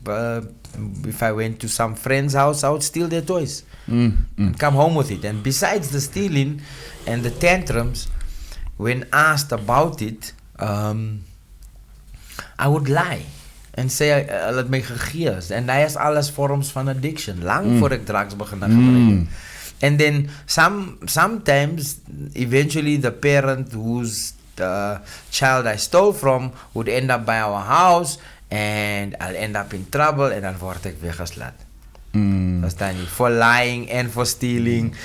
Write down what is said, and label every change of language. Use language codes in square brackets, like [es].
[en] If I went to some friend's house, I would steal their toys and come home with it. And besides the stealing and the tantrums, when asked about it, I would lie and say [af] hulle het my gegee. En hy is alles vorms van addiction, lang voor ek drugs begin gebruik. [en] And then sometimes, eventually, the parent whose child I stole from would end up by our house, and I'll end up in trouble, and [af] dan word ek weggeslaat. Verstaan jy? [en] For lying and for stealing.